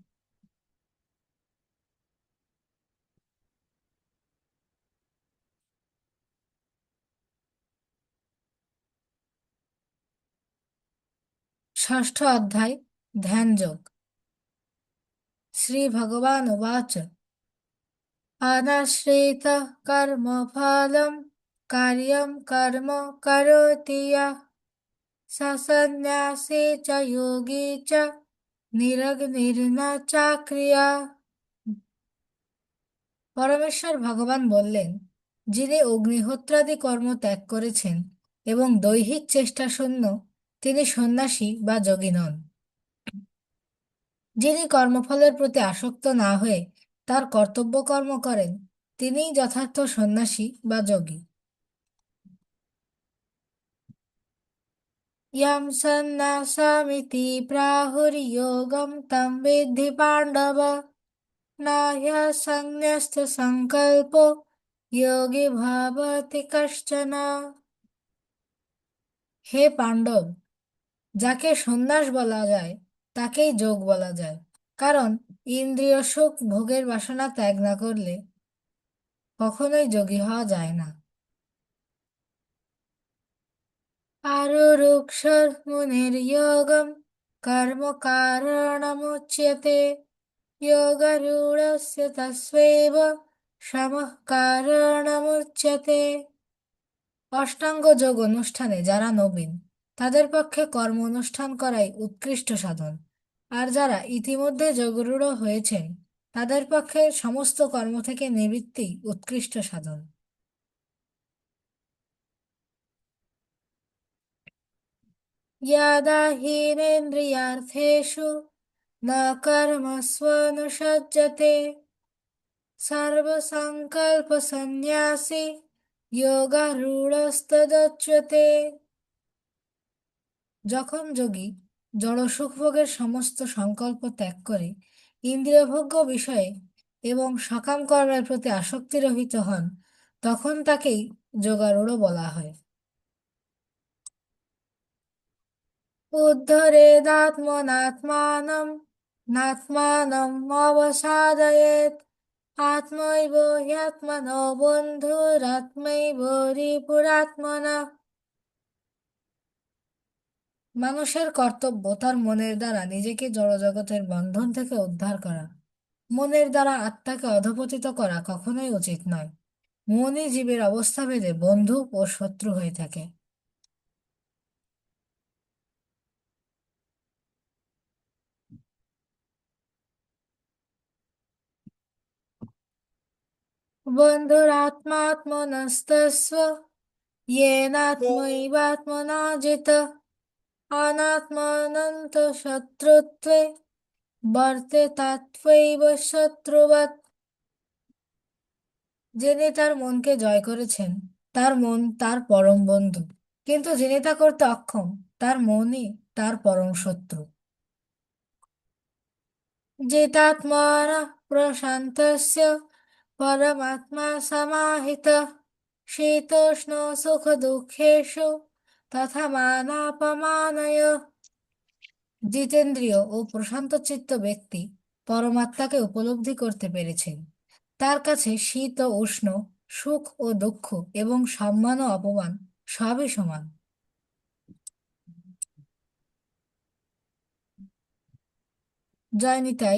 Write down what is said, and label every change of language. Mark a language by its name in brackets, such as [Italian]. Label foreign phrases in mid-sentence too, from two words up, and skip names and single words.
[Bangla] ষষ্ঠ অধ্যায় ধ্যান যোগ। [Sanskrit] শ্রী ভগবান উবাচ अनाश्रितः कर्मफलं कार्यं कर्म करोति यः स सन्न्यासी च योगी च নিরগ্নির্ন চাক্রিয়া। [Bangla] পরমেশ্বর ভগবান বললেন, যিনি অগ্নিহোত্রাদি কর্ম ত্যাগ করেছেন এবং দৈহিক চেষ্টা শূন্য, তিনি সন্ন্যাসী বা যোগী নন। যিনি কর্মফলের প্রতি আসক্ত না হয়ে তার কর্তব্য কর্ম করেন, তিনিই যথার্থ সন্ন্যাসী বা যোগী। [Sanskrit] यं सन्न्यासमिति प्राहुर्योगं तं विद्धि पाण्डव न ह्यसन्न्यस्तसङ्कल्पो योगी भवति कश्चन। [Bangla] হে পাণ্ডব, যাকে সন্ন্যাস বলা যায় তাকেই যোগ বলা যায়, কারণ ইন্দ্রিয় সুখ ভোগের বাসনা ত্যাগ না করলে কখনোই যোগী হওয়া যায় না। [Sanskrit] आरुरुक्षमुनिर्योगं कर्म कारणमुच्यते योगारूढस्य तस्यैव शमः कारणमुच्यते। [Bangla] অষ্টাঙ্গ যোগ অনুষ্ঠানে যারা নবীন তাদের পক্ষে কর্ম অনুষ্ঠান করাই উৎকৃষ্ট সাধন, আর যারা ইতিমধ্যে যোগরূঢ় হয়েছেন তাদের পক্ষে সমস্ত কর্ম থেকে নিবৃত্তি উৎকৃষ্ট সাধন। [Sanskrit] यदा हीनेन्द्रियार्थेषु न कर्मस्वनुषज्जते सर्वसङ्कल्पसन्न्यासी योगारूढस्तदुच्यते। [Bangla] যখন যোগী জড় সুখভোগের সমস্ত সংকল্প ত্যাগ করে ইন্দ্রিয়ভোগ্য বিষয়ে এবং সকাম কর্মের প্রতি আসক্তিরহিত হন, তখন তাকেই যোগারূঢ় বলা হয়। [Sanskrit] उद्धरेदात्मनात्मानं नात्मानम् अवसादयेत् आत्मैव ह्यात्मनो बन्धुरात्मैव रिपुरात्मना। [Bangla] মানুষের কর্তব্য তার মনের দ্বারা নিজেকে জড়জগতের বন্ধন থেকে উদ্ধার করা। মনের দ্বারা আত্মাকে অধঃপতিত করা কখনোই উচিত নয়। মনই জীবের অবস্থাভেদে বন্ধু ও শত্রু হয়ে থাকে। [Sanskrit] বন্ধুরাত্মাত্মনস্তস্য येनात्मैवात्मना जितः अनात्मानन्त शत्रुत्वे वर्तेतात्वैव शत्रुवत्। [Bangla] যিনি তার মনকে জয় করেছেন তার মন তার পরম বন্ধু, কিন্তু যিনি তা করতে অক্ষম তার মনই তার পরম শত্রু। [Sanskrit] जितात्मानः प्रशान्तस्य परमात्मा समाहितः शीतोष्ण सुखदुःखेषु तथा मानापमानयोः। [Bangla] জিতেন্দ্রিয় ও প্রশান্ত চিত্ত ব্যক্তি পরমাত্মাকে উপলব্ধি করতে পেরেছেন। তার কাছে শীত ও উষ্ণ, সুখ ও দুঃখ এবং সম্মান ও অপমান সবই সমান। জয় নিতাই।